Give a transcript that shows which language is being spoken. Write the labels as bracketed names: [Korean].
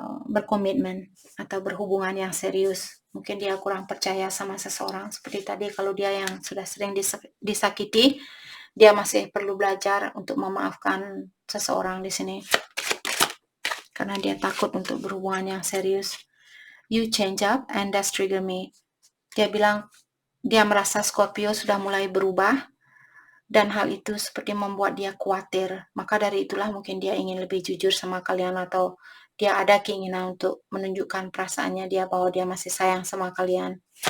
[Indonesian] berkomitmen atau berhubungan yang serius. Mungkin dia kurang percaya sama seseorang. Seperti tadi, kalau dia yang sudah sering disakiti, dia masih perlu belajar untuk memaafkan seseorang di sini. Karena dia takut untuk berhubungan yang serius. [English] You change up and that's trigger me. [Indonesian] Dia bilang, dia merasa Scorpio sudah mulai berubah, dan hal itu seperti membuat dia khawatir. Maka dari itulah mungkin dia ingin lebih jujur sama kalian, atau dia ada keinginan untuk menunjukkan perasaannya dia bahwa dia masih sayang sama kalian.